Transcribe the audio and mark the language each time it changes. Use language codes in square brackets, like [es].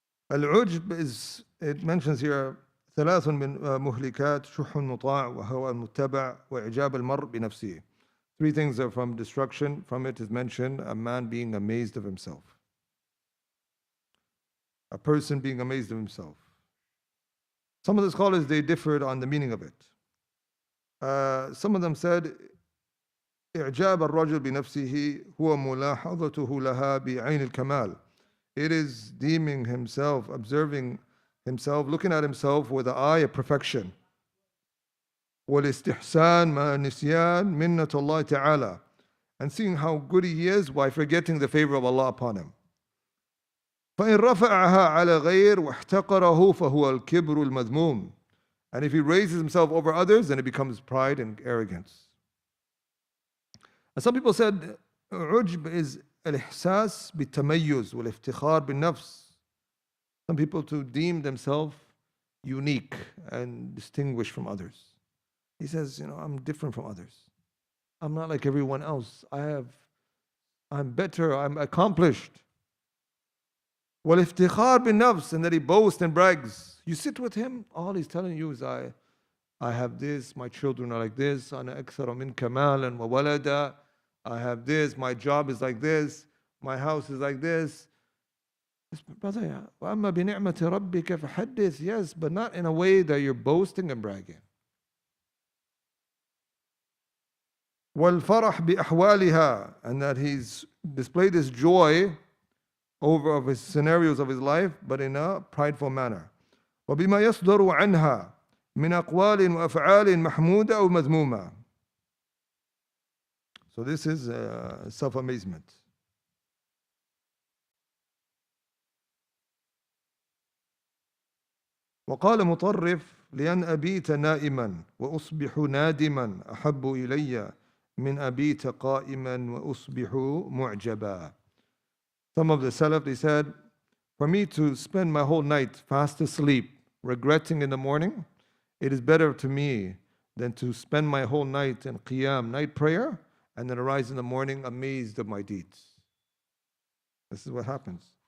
[en] Al-Ujb is, it mentions here, [ar] ثلاث من مهلكات شح مطاع وهوى متبع وإعجاب المرء بنفسه. [en] 3 things are from destruction. From it is mentioned a man being amazed of himself. A person being amazed of himself. Some of the scholars, they differed on the meaning of it. Some of them said, [ar] إعجاب الرجل بنفسه هو ملاحظته لها بعين الكمال. [en] It is deeming himself, observing himself, looking at himself with the eye of perfection. [ar] والاستحسان مع نسيان منة الله تعالى. [en] And seeing how good he is while forgetting the favor of Allah upon him. [ar] فإن رفعها على غير واحتقره فهو الكبر المذموم. [en] And if he raises himself over others, then it becomes pride and arrogance. And some people said, عجب is [ar] الإحساس بالتميز والافتخار بالنفس. [en] Some people to deem themselves unique and distinguished from others. He says, I'm different from others. I'm not like everyone else. I'm better, I'm accomplished. [ar] والافتخار بالنفس, [en] and that he boasts and brags. You sit with him, all he's telling you is, I have this, my children are like this, [ar] أنا أكثر منك مالا وولدا. [en] I have this, my job is like this, my house is like this. Brother, [ar] وأما بنعمة ربك فحدث. [en] Yes, but not in a way that you're boasting and bragging. [ar] والفرح بأحوالها, [en] and that he's displayed his joy of his scenarios of his life, but in a prideful manner. [ar] وبما يصدر عنها من أقوال وأفعال محمودة أو مذمومة. [en] So this is self-amazement. [ar] وقال مطرف لأن أبيت نائما وأصبح نادما أحب إلي من أبيت قائما وأصبح معجبا. [en] Some of the Salaf, they said, for me to spend my whole night fast asleep, regretting in the morning, it is better to me than to spend my whole night in qiyam, night prayer, and then arise in the morning amazed of my deeds. This is what happens.